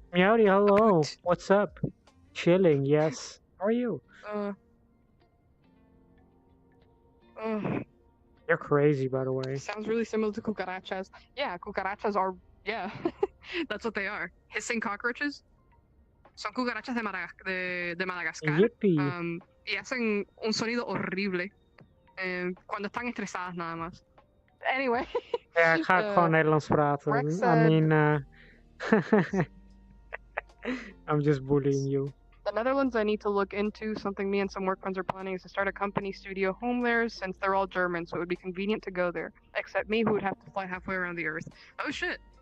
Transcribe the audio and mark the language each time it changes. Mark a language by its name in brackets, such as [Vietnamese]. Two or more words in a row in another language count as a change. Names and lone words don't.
[English] Meowdy, hello. Good. What's up? Chilling, yes. How are you? You're crazy, by the way. Sounds really similar to cucarachas. Yeah, cucarachas are, yeah, that's what they are. Hissing cockroaches. [Spanish] Son cucarachas de Madagascar. [English] Yippee. [Spanish] Y hacen un sonido horrible cuando están estresadas nada más. [English] Anyway. [Dutch] Ja, ik ga ook gewoon Nederlands praten. [English] Rex I said- mean, I'm just bullying you. The Netherlands I need to look into. Something me and some work friends are planning is to start a company studio home there, since they're all German, so it would be convenient to go there. Except me, who would have to fly halfway around the earth. Oh shit.